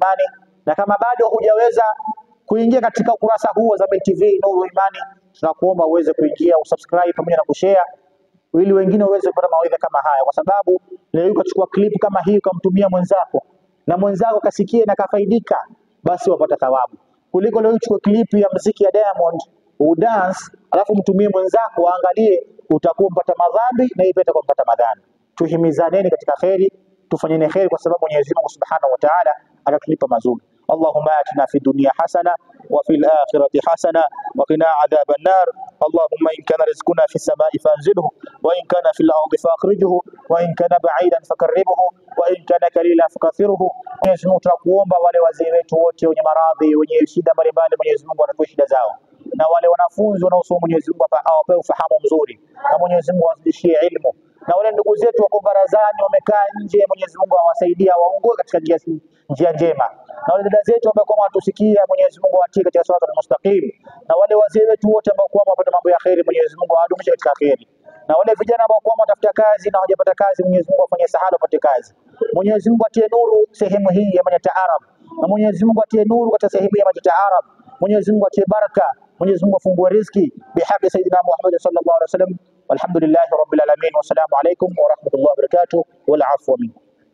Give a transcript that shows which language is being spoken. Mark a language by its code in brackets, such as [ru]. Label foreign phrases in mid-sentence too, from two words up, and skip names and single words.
[sw] Imani, na kama bado hujaweza kuingia katika ukurasa huu wa Zamyl TV Nuru wa Imani, tunakuomba uweze kuingia, usubscribe pamoja na kushare, ili wengine waweze kupata mawaidha kama haya, kwa sababu leo ukachukua clip kama hii ukamtumia mwenzako na mwenzako kasikie na kafaidika, basi wapata thawabu, kuliko leo uchukue clip ya muziki ya Diamond udance alafu mtumie mwenzako aangalie, utakuwa mpata madhambi na ipeta kwa mpata madhambi. Tuhimizaneni katika khairi, tufanyeni khairi, kwa sababu Mwenyezi Mungu [ar] سبحانه وتعالى [sw] atatulipa mazuri. [ar] اللهم آتنا في الدنيا حسنة وفي الآخرة حسنة وقنا عذاب النار. اللهم إن كان رزقنا في السماء فأنزله وإن كان في الأرض فأخرجه وإن كان بعيدا فقربه وإن كان قليلا فكثره. [sw] Mwenyezi Mungu tunakuomba wale wazee wetu wote wenye maradhi, wenye shida mbalimbali, Mwenyezi Mungu atatue shida zao, na wale wanafunzi wanaosoma Mwenyezi Mungu awape ufahamu mzuri, na Mwenyezi Mungu awazidishie ilmu, na wale ndugu zetu wako barazani wamekaa nje, Mwenyezi Mungu awasaidia waongoe katika njia njema, na wale dada zetu ambao kwa watusikia, Mwenyezi Mungu awatie katika [ar] الصراط المستقيم, [sw] na wale wazee wetu wote ambao kwa wapata mambo ya khairi, Mwenyezi Mungu awadumishe katika khairi, na wale vijana ambao kwa watafuta kazi na hawajapata kazi, Mwenyezi Mungu afanye sahala wapate kazi. Mwenyezi Mungu atie nuru sehemu hii ya Manyata Arab, na Mwenyezi Mungu atie nuru katika sehemu ya Manyata Arab. Mwenyezi Mungu atie baraka, Mwenyezi Mungu afungue riziki [ar] بحق سيدنا محمد صلى الله عليه وسلم. والحمد لله رب العالمين والسلام عليكم ورحمة الله وبركاته والعفو منكم.